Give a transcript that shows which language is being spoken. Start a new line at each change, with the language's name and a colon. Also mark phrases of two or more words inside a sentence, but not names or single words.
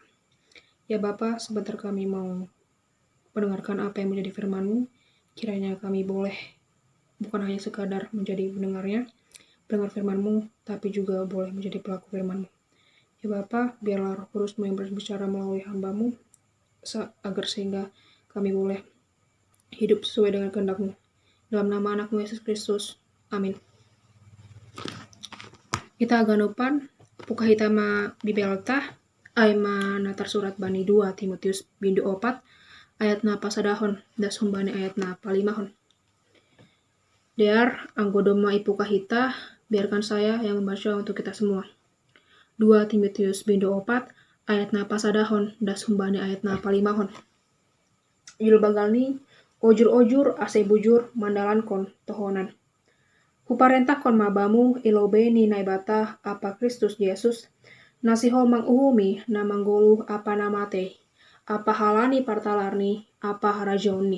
Indonesian: Ya Bapa, sebentar kami mau mendengarkan apa yang menjadi firman-Mu, kiranya kami boleh bukan hanya sekadar menjadi pendengarnya, pendengar firman-Mu, tapi juga boleh menjadi pelaku firman-Mu. Ya Bapa, biarlah Roh Kudus-Mu yang berbicara melalui hamba-Mu, agar sehingga kami boleh hidup sesuai dengan kehendak-Mu. Dalam nama anak-Mu Yesus Kristus. Amin.
Batak Simalungun: Kita aganupan, puka hitama bibelta, aima natar surat bani 2 Timotius bindu 4, ayat na pasadahon, das humbani ayat na palimahon. Dear, anggodoma ipuka hita,
Indonesian: biarkan saya yang membaca untuk kita semua.
Batak Simalungun: 2 Timotius bindu 4, ayat na pasadahon, das humbani ayat na palimahon. Judul bagal ni, ojur-ojur ase bujur mandalan kon tohonan. Huparentah kon mabamu ilobe ni naibata apa Kristus Yesus, nasiho manguhumi na manggolu apa namate, apa halani partalarni, apa rajauni.